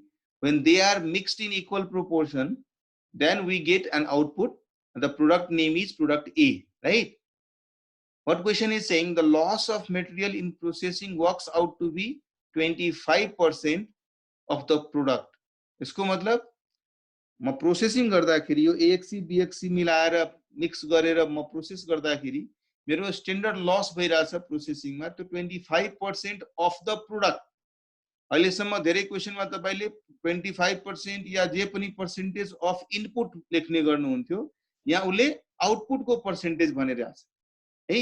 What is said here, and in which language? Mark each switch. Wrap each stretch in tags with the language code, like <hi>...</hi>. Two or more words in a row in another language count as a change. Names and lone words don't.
<en>When they are mixed in equal proportion, then we get an output. The product name is product A, right? What question is saying? The loss of material in processing works out to be 25% of the product.</en> <hi>इसको मतलब</hi> <ne>म प्रोसेसिङ गर्दाखेरि यो एएक्सी बीएक्सी मिलाएर मिक्स गरेर म प्रोसेस गर्दाखेरि मेरो स्ट्यान्डर्ड लस भइरहेछ प्रोसेसिङमा त्यो 25%</ne> <en>of the product.</en> <ne>अहिलेसम्म धेरै क्वेसनमा तपाईले 25% या जे पनि</ne> <en>percentage of input</en> <ne>लेख्ने गर्नुहुन्थ्यो, यहाँ उसले आउटपुटको पर्सेन्टेज भनिरहेछ है।</ne>